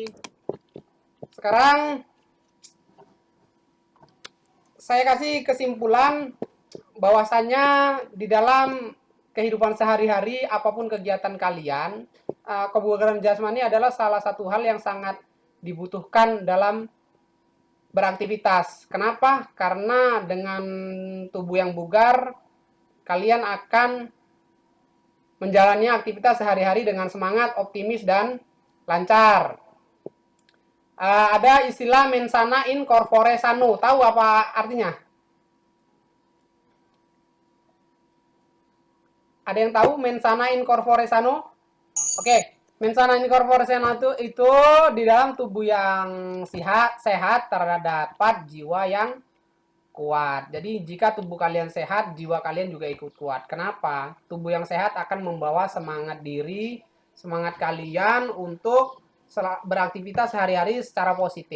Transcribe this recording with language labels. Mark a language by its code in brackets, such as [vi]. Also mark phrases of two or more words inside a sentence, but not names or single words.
[id] Sekarang saya kasih kesimpulan bahwasannya di dalam kehidupan sehari-hari apapun kegiatan kalian, kebugaran jasmani adalah salah satu hal yang sangat dibutuhkan dalam beraktivitas. Kenapa? Karena dengan tubuh yang bugar, kalian akan menjalani aktivitas sehari-hari dengan semangat, optimis, dan lancar. Ada istilah [la] mensana in corpore sano. [id] Tahu apa artinya? Ada yang tahu [la] mensana in corpore sano? [id] Oke, [la] mensana in corpore sano [id] itu di dalam tubuh yang sehat terdapat jiwa yang kuat. Jadi jika tubuh kalian sehat, jiwa kalian juga ikut kuat. Kenapa? Tubuh yang sehat akan membawa semangat diri, semangat kalian untuk beraktivitas sehari-hari secara positif.